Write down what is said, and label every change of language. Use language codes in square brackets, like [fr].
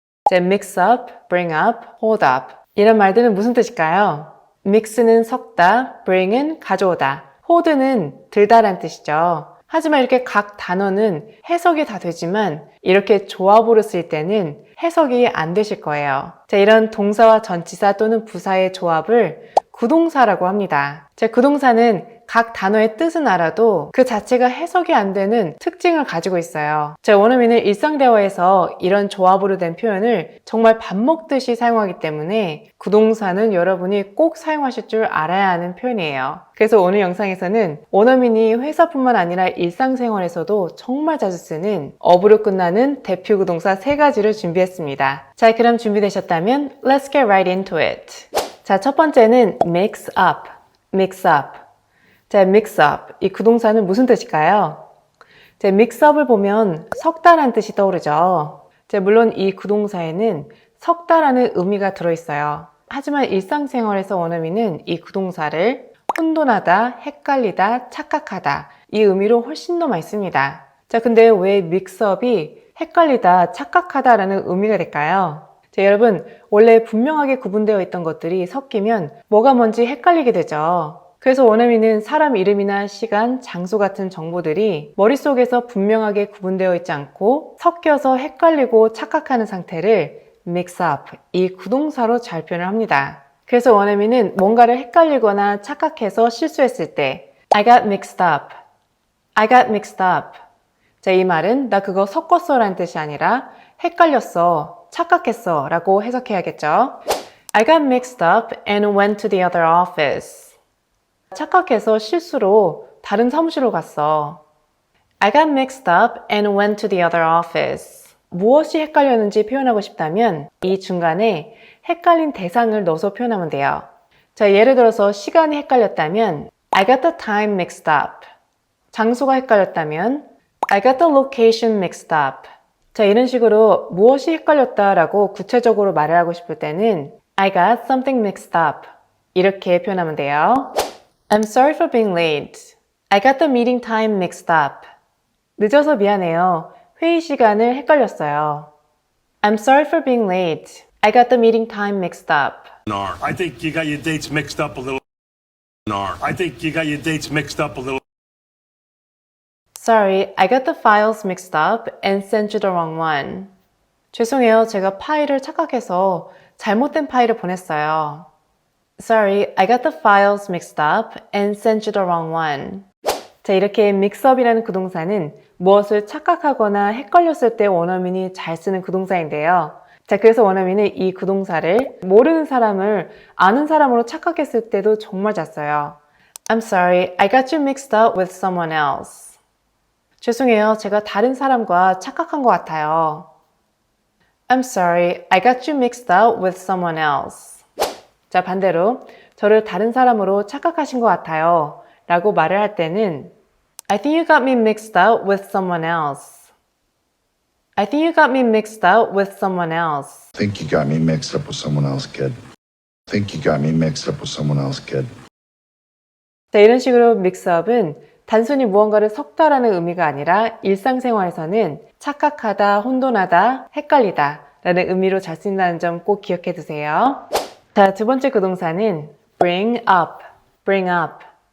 [ko] 이제 mix up, bring up, hold up 이런 말들은 무슨 뜻일까요? mix는 섞다, bring은 가져오다, hold는 들다란 뜻이죠. 하지만 이렇게 각 단어는 해석이 다 되지만 이렇게 조합으로 쓸 때는 해석이 안 되실 거예요. 자, 이런 동사와 전치사 또는 부사의 조합을 구동사라고 합니다. 자, 구동사는 각 단어의 뜻은 알아도 그 자체가 해석이 안 되는 특징을 가지고 있어요. 자, 원어민은 일상 대화에서 이런 조합으로 된 표현을 정말 밥 먹듯이 사용하기 때문에 구동사는 여러분이 꼭 사용하실 줄 알아야 하는 표현이에요. 그래서 오늘 영상에서는 원어민이 회사뿐만 아니라 일상생활에서도 정말 자주 쓰는 업으로 끝나는 대표 구동사 3가지를 준비했습니다. 자, 그럼 준비되셨다면 [en] Let's get right into it. [ko] 자, 첫 번째는 mix up, mix up. 자, mix up. 이 구동사는 무슨 뜻일까요? 자, mix up을 보면 섞다라는 뜻이 떠오르죠. 자, 물론 이 구동사에는 섞다라는 의미가 들어있어요. 하지만 일상생활에서 원어민은 이 구동사를 혼돈하다, 헷갈리다, 착각하다 이 의미로 훨씬 더 많이 씁니다. 자, 근데 왜 mix up이 헷갈리다, 착각하다라는 의미가 될까요? 자, 여러분, 원래 분명하게 구분되어 있던 것들이 섞이면 뭐가 뭔지 헷갈리게 되죠. 그래서 원어민은 사람 이름이나 시간, 장소 같은 정보들이 머릿속에서 분명하게 구분되어 있지 않고 섞여서 헷갈리고 착각하는 상태를 mix up, 이 구동사로 잘 표현을 합니다. 그래서 원어민은 뭔가를 헷갈리거나 착각해서 실수했을 때 [en] I got mixed up, I got mixed up. [ko] 자, 이 말은 나 그거 섞었어 라는 뜻이 아니라 헷갈렸어, 착각했어 라고 해석해야겠죠. [en] I got mixed up and went to the other office. [ko] 착각해서 실수로 다른 사무실로 갔어. [en] I got mixed up and went to the other office. [ko] 무엇이 헷갈렸는지 표현하고 싶다면 이 중간에 헷갈린 대상을 넣어서 표현하면 돼요. 자, 예를 들어서 시간이 헷갈렸다면 [en] I got the time mixed up. [ko] 장소가 헷갈렸다면 [en] I got the location mixed up. [ko] 자, 이런 식으로 무엇이 헷갈렸다라고 구체적으로 말을 하고 싶을 때는 [en] I got something mixed up. [ko] 이렇게 표현하면 돼요. [en] I'm sorry for being late. I got the meeting time mixed up. [ko] 늦어서 미안해요. 회의 시간을 헷갈렸어요. [en] I'm sorry for being late. I got the meeting time mixed up. I think you got your dates mixed up a little. I think you got your dates mixed up a little. Sorry, I got the files mixed up and sent you the wrong one. [ko] 죄송해요. 제가 파일을 착각해서 잘못된 파일을 보냈어요. [en] Sorry, I got the files mixed up and sent you the wrong one. [ko] 자, 이렇게 mix up이라는 구동사는 무엇을 착각하거나 헷갈렸을 때 원어민이 잘 쓰는 구동사인데요. 자, 그래서 원어민은 이 구동사를 모르는 사람을 아는 사람으로 착각했을 때도 정말 잘 써요. [en] I'm sorry, I got you mixed up with someone else. [ko] 죄송해요. 제가 다른 사람과 착각한 것 같아요. [en] I'm sorry, I got you mixed up with someone else. [ko] 자, 반대로 저를 다른 사람으로 착각하신 것 같아요 라고 말을 할 때는 [en] I think you got me mixed up with someone else. I think you got me mixed up with someone else. Think you got me mixed up with someone else, kid. Think you got me mixed up with someone else, kid. [ko] 자, 이런 식으로 mix up은 단순히 무언가를 섞다라는 의미가 아니라 일상생활에서는 착각하다, 혼돈하다, 헷갈리다 라는 의미로 잘 쓰인다는 점 꼭 기억해 두세요. 자, 두 번째 구동사는 bring up, bring up.